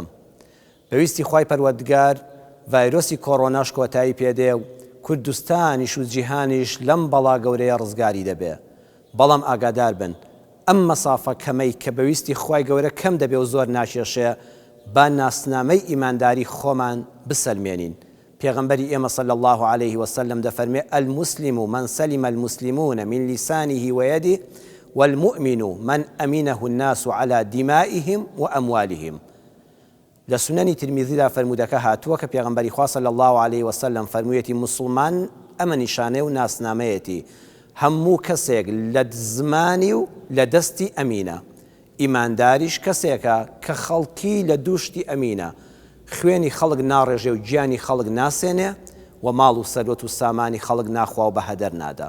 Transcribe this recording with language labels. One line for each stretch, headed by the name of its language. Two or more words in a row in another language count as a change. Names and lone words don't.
Central Kurdish: بەویستی خوای پەروەردگار ڤایرۆسی کۆڕۆناش کۆتایی پێدێ و کوردستانیش و جیهانیش لەم بەڵا گەورەیە ڕزگاری دەبێ. بەڵام ئاگادار بن، ئەم مەسافە کەمەی کە بەویستی خوای گەورە کەم دەبێ و زۆر ناکێشێ، با ناسنامەی ئیمانداری خۆمان بسەلمێنین. پێغەمبەری ئێمە
Arabic: صلی الله عليه وسلم
Central Kurdish: دەفەرمێ:
Arabic: المسلم من سلم المسلمون من لسانه ويده والمؤمن من أمنه الناس على دمائهم وأموالهم.
Central Kurdish: لسنن ترمذی دا فرمودەکە هاتووە کە پێغەمبەری خوا
Arabic: صلی الله عليه وسلم
Central Kurdish: فەرموویەتی مسلمان ئەمە نیشانەی و ناسنامەیەتی هەموو کەسێک لە زمانی و لە دەستی ئەمینە. ئیمانداریش کەسێکە کە خەڵکی لە دووشتی ئەمینە، خوێنی خەڵک ناڕێژێ و گیانی خەڵک ناسێنێ و ماڵ و سەرۆت و سامانی خەڵک ناخوا و بەهەدەر نادا.